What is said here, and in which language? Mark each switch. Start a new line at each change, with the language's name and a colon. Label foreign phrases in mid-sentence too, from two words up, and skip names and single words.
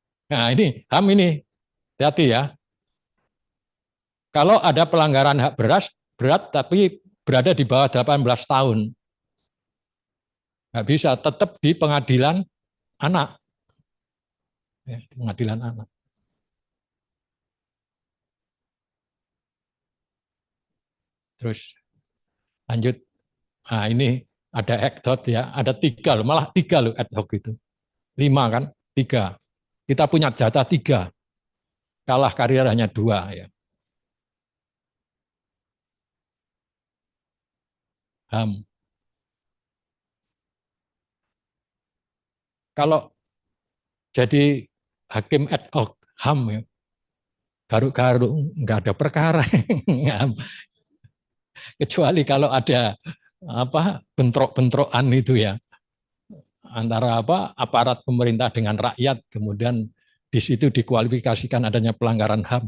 Indonesian: Nah, ini HAM ini, hati-hati ya. Kalau ada pelanggaran hak berat tapi berada di bawah 18 tahun, nggak bisa, tetap di pengadilan anak. Ya, di pengadilan anak. Terus lanjut. Nah, ini ada ekdot ya, ada 3 loh, malah 3 loh
Latin: ad hoc
Indonesian: itu. 5 kan, 3. Kita punya jatah 3, kalah karier hanya 2 ya. HAM. Kalau jadi hakim
Latin: ad hoc
Indonesian: HAM ya, garuk-garuk nggak ada perkara. Kecuali kalau ada apa bentrok-bentrokan itu ya, antara apa aparat pemerintah dengan rakyat, kemudian di situ dikualifikasikan adanya pelanggaran HAM.